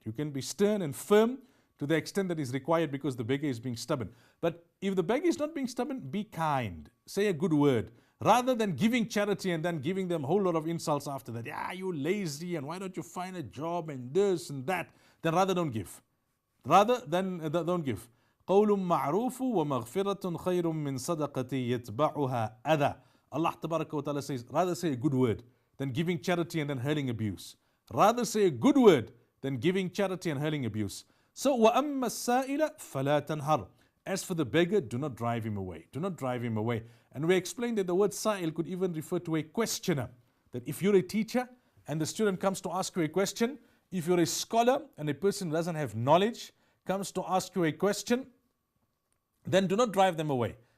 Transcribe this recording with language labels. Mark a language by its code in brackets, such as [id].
[en] You can be stern and firm to the extent that is required because the beggar is being stubborn. But if the beggar is not being stubborn, be kind. Say a good word. Rather than giving charity and then giving them a whole lot of insults after that. Yeah, you lazy, and why don't you find a job and this and that. Then rather don't give. Rather than don't give. [ar] قول معروف ومغفرة خير من صدقة يتبعها أذى. [en] Allah Tabaraka wa Ta'ala says, rather say a good word than giving charity and then hurling abuse. Rather say a good word than giving charity and hurling abuse. So [ar] وَأَمَّا السَّائِلَ فَلَا تَنْهَرْ. [en] As for the beggar, do not drive him away. Do not drive him away. And we explained that the word sa'il could even refer to a questioner. That if you're a teacher and the student comes to ask you a question, if you're a scholar and a person doesn't have knowledge, comes to ask you a question, then do not drive them away.